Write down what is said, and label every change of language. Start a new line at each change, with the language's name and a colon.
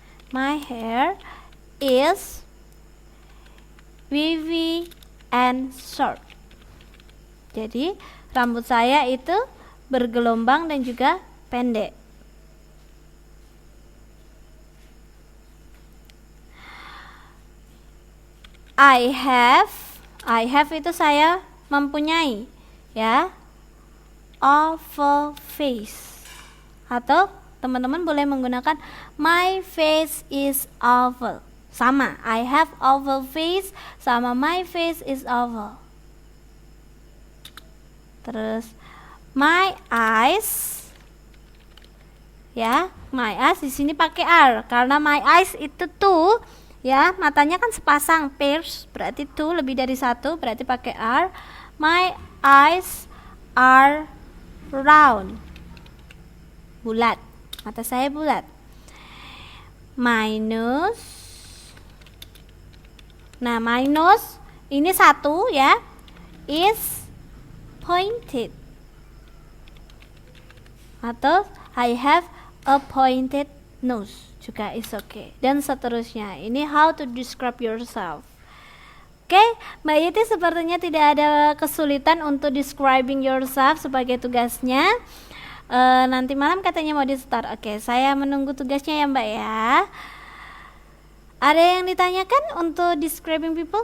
English: My hair is wavy and short.
Indonesian: Jadi, rambut saya itu bergelombang dan juga pendek.
English: I have
Indonesian: itu saya mempunyai ya,
English: oval face,
Indonesian: atau teman-teman boleh menggunakan
English: my face is oval. Sama, I have oval face sama my face is oval.
Indonesian: Terus my eyes ya, my eyes di sini pakai R karena my eyes itu tuh ya, matanya kan sepasang, pairs, berarti two, lebih dari satu, berarti pakai R.
English: My eyes are round, bulat,
Indonesian: mata saya bulat.
English: My nose, nah my nose
Indonesian: ini satu ya,
English: is pointed, atau I have a pointed nose juga is okay,
Indonesian: dan seterusnya.
English: Ini how to describe yourself.
Indonesian: Oke, Mbak Yeti sepertinya tidak ada kesulitan untuk
English: describing yourself
Indonesian: sebagai tugasnya. Nanti malam katanya mau di start. Oke, saya menunggu tugasnya ya Mbak ya. Ada yang ditanyakan untuk
English: describing people?